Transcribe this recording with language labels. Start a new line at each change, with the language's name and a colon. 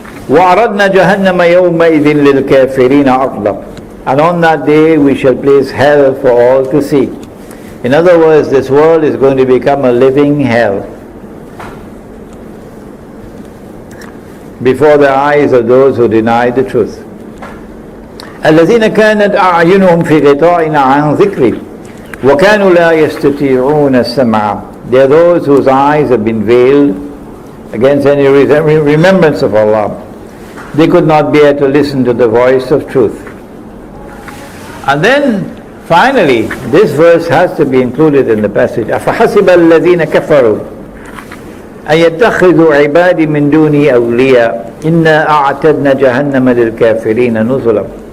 Arabic: وَعَرَضْنَا جَهَنَّمَ يَوْمَئِذٍ لِلْكَافِرِينَ عَرْضًا.
English: And on that day we shall place hell for all to see. In other words, this world is going to become a living hell before the eyes of those who deny the truth.
Arabic: الذين كانت أعينهم في غطاء عن ذكري وكانوا لا يستطيعون السمع.
English: They are those whose eyes have been veiled against any remembrance of Allah. They could not bear to listen to the voice of truth. And then finally, this verse has to be included in the passage.
Arabic: أَفَحَسِبَ الَّذِينَ كَفَرُوا أَن يَتَّخِذُوا عِبَادِي مِن دُونِي أَوْلِيَاءَ إِنَّا أَعْتَدْنَا جَهَنَّمَ لِلْكَافِرِينَ نُزُلًا.